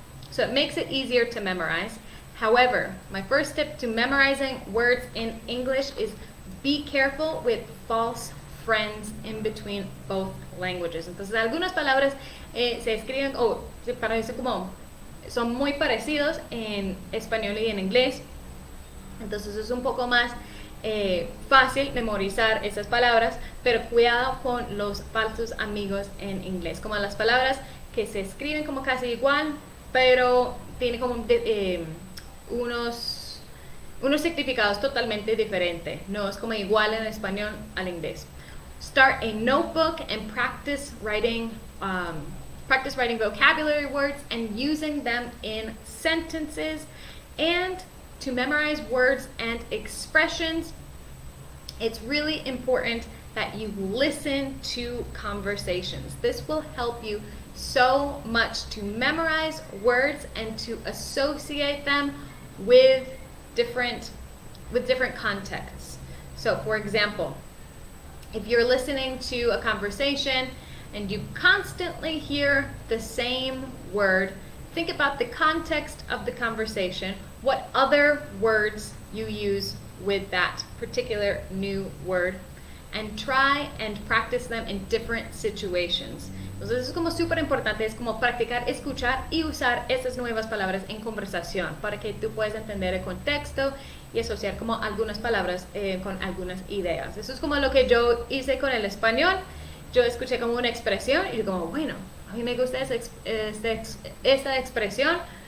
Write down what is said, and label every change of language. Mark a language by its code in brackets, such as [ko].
[en] So it makes it easier to memorize. However, my first tip to memorizing words in English is be careful with false friends in between both languages. [es] Entonces, algunas palabras se escriben o se parecen como, son muy parecidos en español y en inglés. Entonces es un poco más fácil memorizar esas palabras, pero cuidado con los falsos amigos en inglés, como las palabras que se escriben como casi igual, pero tienen como unos significados totalmente diferentes. No es como igual en español al inglés. [en] Start a notebook and practice writing vocabulary words and using them in sentences. And to memorize words and expressions, it's really important that you listen to conversations. This will help you so much to memorize words and to associate them with different contexts. So, for example, if you're listening to a conversation and you constantly hear the same word, think about the context of the conversation, what other words you use with that particular new word, and try and practice them in different situations. [es] Entonces eso es como súper importante, es como practicar, escuchar y usar esas nuevas palabras en conversación para que tú puedas entender el contexto y asociar como algunas palabras con algunas ideas. Eso es como lo que yo hice con el español. Yo escuché como una expresión y yo como, bueno, a mí me gusta esta expresión.